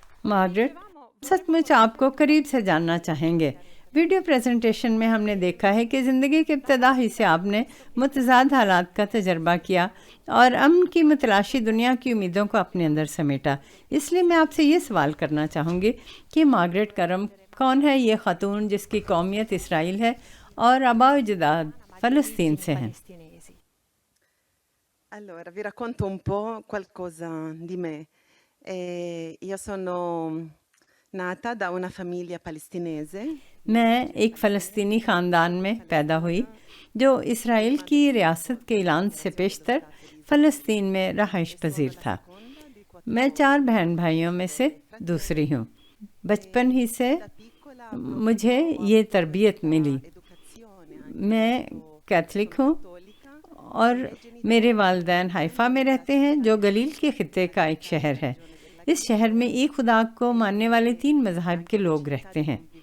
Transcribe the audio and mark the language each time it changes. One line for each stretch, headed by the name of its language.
Urdu: Margaret, سچ مچ آپ کو قریب سے جاننا چاہیں گے۔ ویڈیو پریزنٹیشن میں ہم نے دیکھا ہے کہ زندگی کے ابتدا ہی سے آپ نے متضاد حالات کا تجربہ کیا اور امن کی متلاشی دنیا کی امیدوں کو اپنے اندر سمیٹا۔ اس لیے میں آپ سے یہ سوال کرنا چاہوں گی کہ مارگریٹ کرم کون ہے یہ خاتون جس کی قومیت اسرائیل ہے اور آباء و اجداد فلسطین سے ہیں؟
Italian: Allora, vi racconto un po' qualcosa di me. Io sono nata da una famiglia palestinese.
Urdu: میں ایک فلسطینی خاندان میں پیدا ہوئی جو اسرائیل کی ریاست کے اعلان سے پیشتر فلسطین میں رہائش پذیر تھا۔ میں 4 بہن بھائیوں میں سے دوسری ہوں۔ بچپن ہی سے مجھے یہ تربیت ملی۔ میں کیتھولک ہوں اور میرے والدین حیفا میں رہتے ہیں جو گلیل کے خطے کا ایک شہر ہے۔ اس شہر میں ایک خدا کو ماننے والے 3 مذاہب کے لوگ رہتے ہیں۔